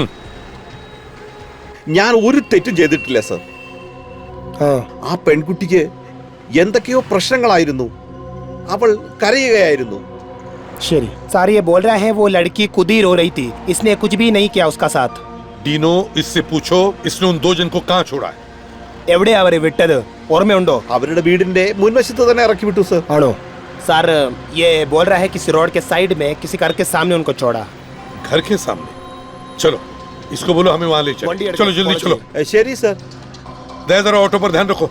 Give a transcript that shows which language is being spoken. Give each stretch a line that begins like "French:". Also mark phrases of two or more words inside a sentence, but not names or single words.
Malayalam: ഞാൻ ഒരു തെറ്റും ചെയ്തിട്ടില്ല സർ. ആ പെൺകുട്ടിക്ക് എന്തൊക്കെയോ പ്രശ്നങ്ങളായിരുന്നു. അവൾ കരയുകയായിരുന്നു.
Hindi: शरी सर ये बोल रहा है वो लड़की खुद ही रो रही थी, इसने कुछ भी नहीं किया उसका साथ. डीनो, इससे पूछो इसने उन 2 जन को कहाँ छोड़ा है?
Malayalam: എവിടെ അവരെ വിട്ടത് ഓർമ്മയുണ്ടോ? അവരുടെ വീടിന്റെ മുൻവശത്ത് തന്നെ ഇറക്കി വിട്ടു സർ. ആണോ?
Hindi: सर ये बोल रहा है किसी रोड के साइड में किसी घर के सामने उनको छोड़ा. घर के सामने? चलो इसको बोलो हमें वहां ले चलो. चलो जल्दी चलो. शरी सर. जरा ऑटो पर ध्यान रखो.